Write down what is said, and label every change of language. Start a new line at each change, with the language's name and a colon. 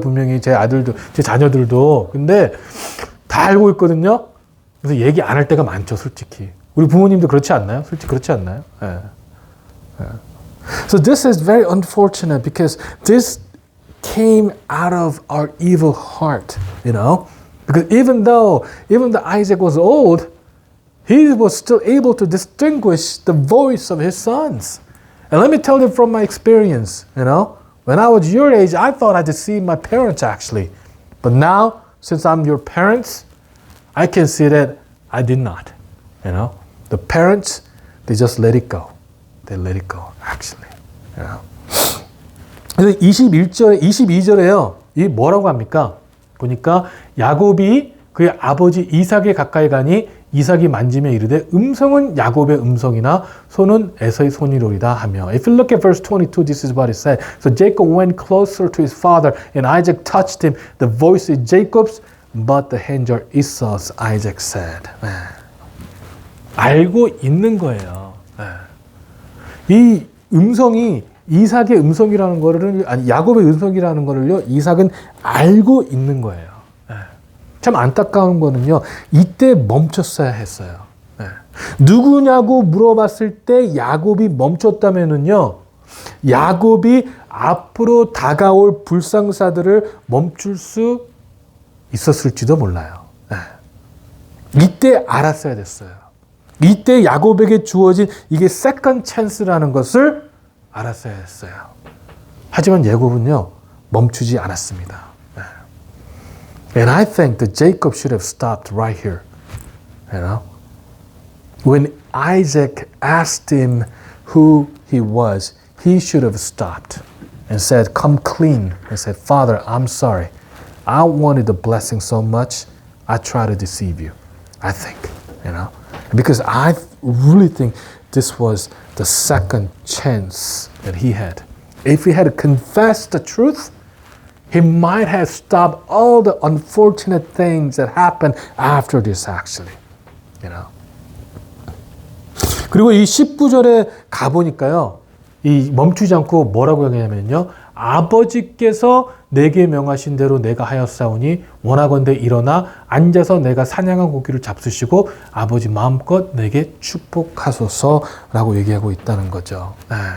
Korean: 분명히 제 아들도, 제 자녀들도. 근데 다 알고 있거든요. 그래서 얘기 안 할 때가 많죠, 솔직히. 우리 부모님도 그렇지 않나요? 솔직히 그렇지 않나요? 예. 예.
English: So this is very unfortunate because this came out of our evil heart, you know? Because even though Isaac was old, he was still able to distinguish the voice of his sons. And let me tell you from my experience, you know, when I was your age, I thought I deceived my parents actually. But now, since I'm your parents, I can see that I did not, you know. The parents, they just let it go. They let it go, actually, you know.
Korean: 그래서 22절에요. 이 뭐라고 합니까? 보니까 야곱이 그의 아버지 이삭에 가까이 가니 이삭이 만지며 이르되 음성은 야곱의 음성이나 손은 에서의 손이로리다 하며.
English: If you look at verse 22, this is what it said. So Jacob went closer to his father and Isaac touched him. The voice is Jacob's, but the hands are Esau's, Isaac said.
Korean: 네. 알고 있는 거예요. 네. 이 음성이 이삭의 음성이라는 거를, 아니 야곱의 음성이라는 거를요, 이삭은 알고 있는 거예요. 네. 참 안타까운 거는요, 이때 멈췄어야 했어요. 네. 누구냐고 물어봤을 때 야곱이 멈췄다면은요, 야곱이 앞으로 다가올 불상사들을 멈출 수 있었을지도 몰라요. 네. 이때 알았어야 됐어요. 이때 야곱에게 주어진 이게 세컨드 찬스라는 것을 알았어야 했어요. 하지만 야곱은요, 멈추지 않았습니다.
English: And I think that Jacob should have stopped right here. You know? When Isaac asked him who he was, he should have stopped and said, come clean. And said, Father, I'm sorry. I wanted the blessing so much, I tried to deceive you. I think, you know? Because I really think this was the second chance that he had. If he had confessed the truth, he might have stopped all the unfortunate things that happened after this actually. You know.
Korean: 그리고 이 19절에 가보니까요. 이 멈추지 않고 뭐라고 얘기하냐면요. 아버지께서 내게 명하신 대로 내가 하였사오니 원하건대 일어나 앉아서 내가 사냥한 고기를 잡수시고 아버지 마음껏 내게 축복하소서라고 얘기하고 있다는 거죠. 네.